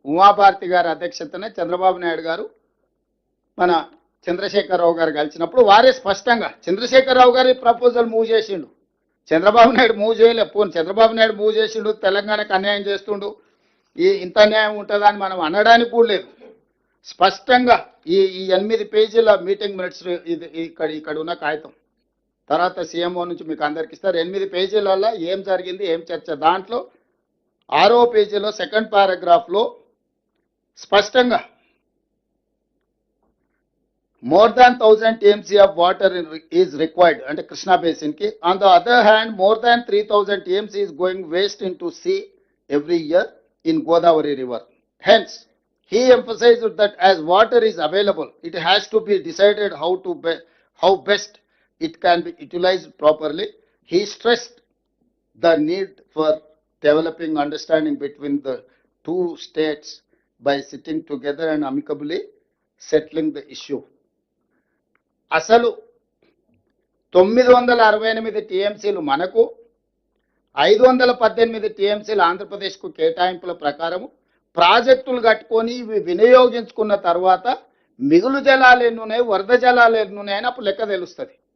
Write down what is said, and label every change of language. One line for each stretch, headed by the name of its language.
Telugu: ఉమాభారతి గారి అధ్యక్షతనే చంద్రబాబు నాయుడు గారు మన చంద్రశేఖరరావు గారు కలిసినప్పుడు వారే స్పష్టంగా చంద్రశేఖరరావు గారి ప్రపోజల్ మూవ్ చేసిండు, చంద్రబాబు నాయుడు మూవ్ చేయలే. పోను చంద్రబాబు నాయుడు మూవ్ చేసిండు, తెలంగాణకు అన్యాయం చేస్తుండు, ఇంత అన్యాయం ఉంటుందని మనం అనడానికి కూడా లేదు. స్పష్టంగా ఈ 8 పేజీల మీటింగ్ మినిట్స్ ఇది ఇక్కడ ఉన్న కాగితం తర్వాత సీఎంఓ నుంచి మీకు అందరికి ఇస్తారు. 8 పేజీలలో ఏం జరిగింది, ఏం చర్చ. దాంట్లో 6వ పేజీలో సెకండ్ పారాగ్రాఫ్లో స్పష్టంగా
English: more than 1000 TMC of water is required and Krishna basin ki. On the other hand, more than 3000 TMC is going waste into sea every year in Godavari river. Hence, he emphasized that as water is available, it has to be decided how best it can be utilized properly. He stressed the need for developing understanding between the two states by sitting together and amicably settling the issue.
Telugu: అసలు 968 టీఎంసీలు మనకు, 518 టీఎంసీలు ఆంధ్రప్రదేశ్కు కేటాయింపుల ప్రకారము ప్రాజెక్టులు కట్టుకొని ఇవి వినియోగించుకున్న తర్వాత మిగులు జలాలు ఎన్నున్నాయి, వరద జలాలు ఎన్నున్నాయని అప్పుడు లెక్క తెలుస్తుంది.